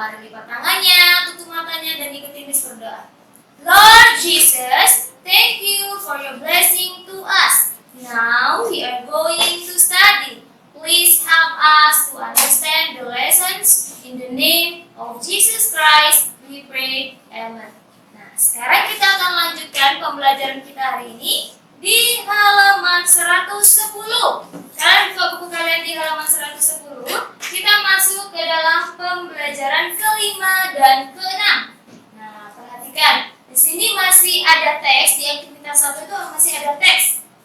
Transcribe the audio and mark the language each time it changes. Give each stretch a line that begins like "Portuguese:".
Indonesian: Mari lipat tangannya, tutup matanya dan ikuti Miss berdoa.
English: Lord Jesus, thank you for your blessing to us. Now we are going to study. Please help us to understand the lessons in the name of Jesus Christ. We pray. Amen.
Indonesian: Nah, sekarang kita akan lanjutkan pembelajaran kita hari ini di halaman 110. Kalian buka buku kalian di halaman 110. Kita masuk ke dalam pembelajaran kelima dan keenam. Nah, perhatikan. Di sini masih ada teks, di aktivitas 1 itu masih ada teks.